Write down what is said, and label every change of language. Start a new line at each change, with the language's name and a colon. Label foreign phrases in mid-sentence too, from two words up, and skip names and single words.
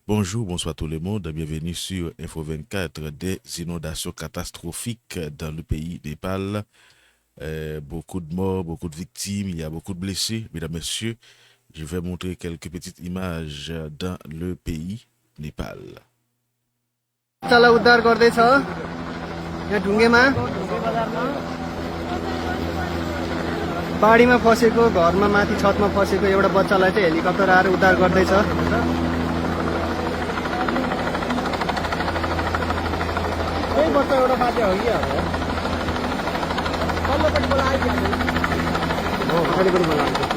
French: Bonjour, bonsoir tout le monde. Bienvenue sur Info 24. Des inondations catastrophiques dans le pays Népal. Beaucoup de morts, beaucoup de victimes, il y a beaucoup de blessés. Mesdames, Messieurs, je vais montrer quelques petites images dans le pays Népal.
Nepali: बच्चालाई उद्धार गर्दैछ यहाँ ढुङ्गेमा बाढीमा फसेको घरमा माथि छतमा फसेको एउटा बच्चालाई चाहिँ हेलिकप्टर आएर उद्धार गर्दैछ यही बच्चा एउटा माथि हो कि पल्लोपट्टि बोलाइहाल्छ हो अगाडि पनि बोलाउँछ